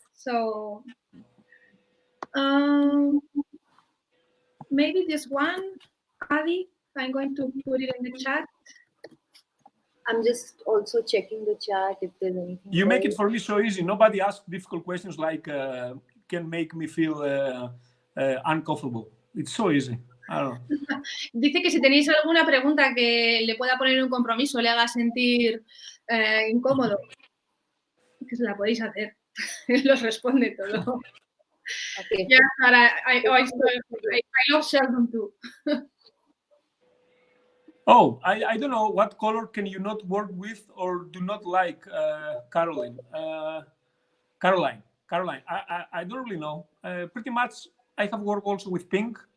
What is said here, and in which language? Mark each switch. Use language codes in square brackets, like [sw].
[en] So maybe this one, Adi, I'm going to put it in the chat. I'm just also checking the chat if there's anything. You make it for me so easy. Nobody asks difficult questions like can make me feel uncomfortable. It's so easy. I don't know. [es] Dice que si tenéis alguna pregunta que le pueda poner un compromiso, le haga sentir incómodo, que se la podéis hacer. Él los responde todo. [en] Okay. Yeah, but I love Sheldon too. Oh, I don't know. What color can you not work with or do not like, Caroline? Caroline. I don't really know. Pretty much, I have worked also with pink.